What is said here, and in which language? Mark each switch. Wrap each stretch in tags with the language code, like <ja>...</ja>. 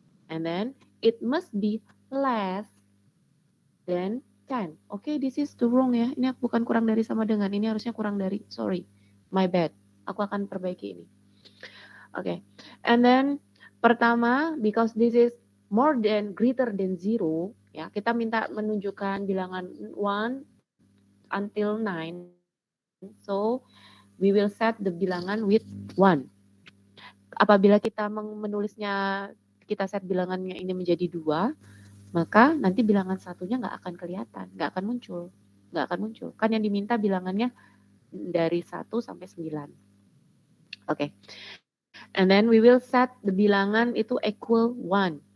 <en>And then it must be less than 10. Oke, this is too wrong ya.</en> <id>Ini bukan kurang dari sama dengan, ini harusnya kurang dari.</id> <en>Sorry, my bad.</en> <id>Aku akan perbaiki ini.</id> <en>Oke, and then pertama, because this is more than, greater than 0, ya,</en> <id>kita minta menunjukkan bilangan</id> <en>1 until 9. So, we will set the bilangan with 1.</en> <id>Apabila kita menulisnya, kita set bilangannya ini menjadi 2, maka nanti bilangan satunya nggak akan kelihatan, nggak akan muncul. Kan yang diminta bilangannya dari 1 sampai 9. Oke.</id> <en>And then we will set the bilangan itu equal 1.</en>